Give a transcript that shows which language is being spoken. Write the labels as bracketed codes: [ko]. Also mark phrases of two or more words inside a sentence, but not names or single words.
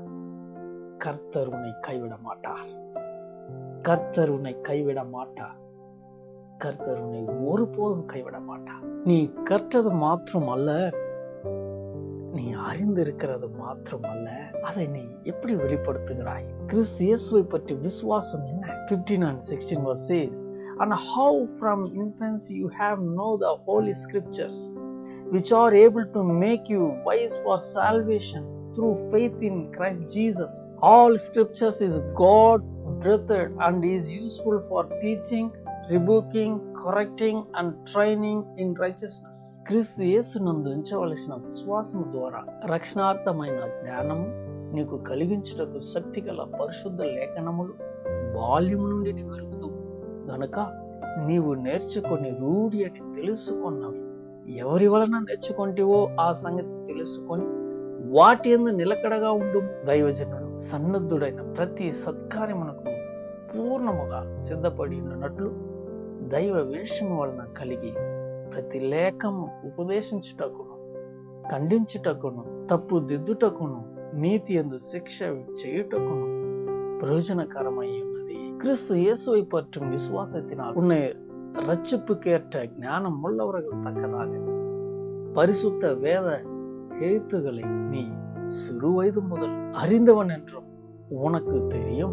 [ta] கர்த்தர் உன்னை கைவிட மாட்டார். கர்த்தர் உன்னை கைவிட மாட்டார். கர்த்தர் உன்னை ஒருபோதும் கைவிட மாட்டார். நீ கற்றது மாத்திரம் அல்ல, நீ அறிந்திருக்கிறது மாத்திரம் அல்ல, அதை நீ எப்படி வெளிப்படுத்துகிறாய்? கிறிஸ்து இயேசுவை பற்றி விசுவாசம் என்ன? [en] 15 and 16 verse says, and how from infancy you have known the holy scriptures, which are able to make you wise for salvation through faith in Christ Jesus. All scriptures is God breathed and is useful for teaching, rebuking, correcting and training in righteousness. [te] క్రీస్తు యేసునందు ఉంచవలసిన విశ్వాసము ద్వారా రక్షణార్థమైన జ్ఞానము నీకు కలిగించుటకు శక్తి గల పరిశుద్ధ లేఖనములు బాల్యము నుండి నీవు ఎరుగుదు గనుక నీవు నేర్చుకొని రూఢి అని తెలుసుకున్నవి ఎవరి వలన నేర్చుకుంటేవో ఆ సంగతి తెలుసుకొని వాటి యందు నిలకడగా ఉండు. దైవజనుడు సన్నద్ధుడైన ప్రతి సత్కార్యమునకు పూర్ణముగా సిద్ధపడి ఉన్నట్లు దైవ వేషము వలన కలిగి ప్రతి లేఖము ఉపదేశించుటకును, ఖండించుటకును, తప్పు దిద్దుటకును, నీతి యందు శిక్ష చేయుటకును [ta] பிரயோஜனகரமாய் உள்ளது. கிறிஸ்து இயேசுவை பற்றும் விசுவாசத்தினால் உன்னை ரட்சிப்புக்கேற்ற ஞானம் உள்ளவர்கள் தக்கதாக பரிசுத்த வேத எழுத்துக்களை நீ சிறு வயது முதல் அறிந்தவன் என்றும் உனக்கு தெரியும்.